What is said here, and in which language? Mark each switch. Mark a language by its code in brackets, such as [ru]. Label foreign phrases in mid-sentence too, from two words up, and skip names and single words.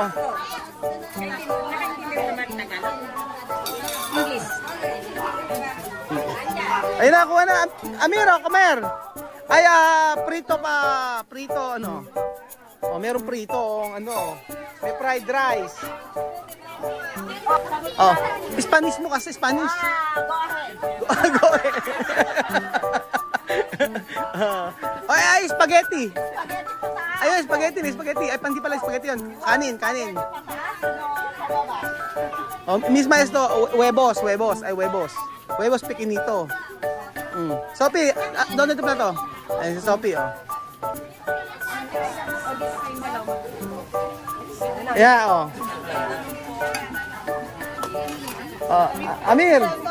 [tl] English. Ayun na, kuha na. Amiro, Comer. Ay, prito pa. Prito, merong prito, may [en] fried rice. [tl] Spanish mo kasi, Spanish. Go ahead. Ay, spaghetti. Ayun, spaghetti. Ay, pandi pala spaghetti yun. Kanin. [es] Misma esto, huevos. Ay, huevos. Huevos pequeñito. Sophie, ¿dónde tu plato? [tl] Ay, si Sophie, Yeah, Amir.